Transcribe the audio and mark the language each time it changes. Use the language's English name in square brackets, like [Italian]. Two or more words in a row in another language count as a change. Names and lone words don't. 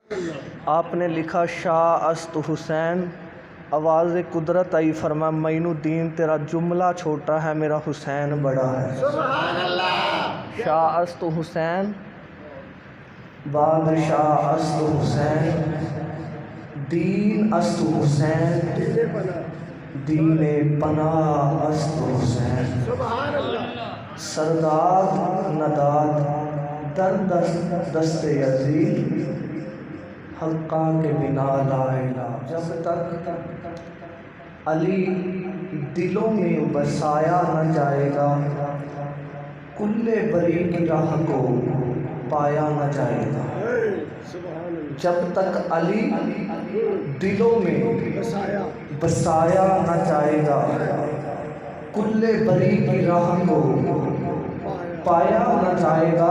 [Urdu] آپ نے لکھا [Persian] شاہ است حسین، [Urdu] آواز قدرت آئی، فرما معین الدین تیرا جملہ چھوٹا ہے میرا حسین بڑا ہے۔ [Arabic] سبحان اللہ۔ [Persian] شاہ است حسین، بادشاہ است حسین، دین است حسین، دین پناہ است حسین۔ [Arabic] سبحان اللہ۔ [Persian] سرداد نداد در دست یزید، حقا کے بنا [Arabic] لا الہ۔ [Urdu] جب تک علی دلوں میں بسایا نہ جائے گا، کل بری کی راہ کو پایا نہ جائے گا۔ جب تک علی دلوں میں بسایا نہ جائے گا، کل بری کی راہ کو پایا نہ جائے گا۔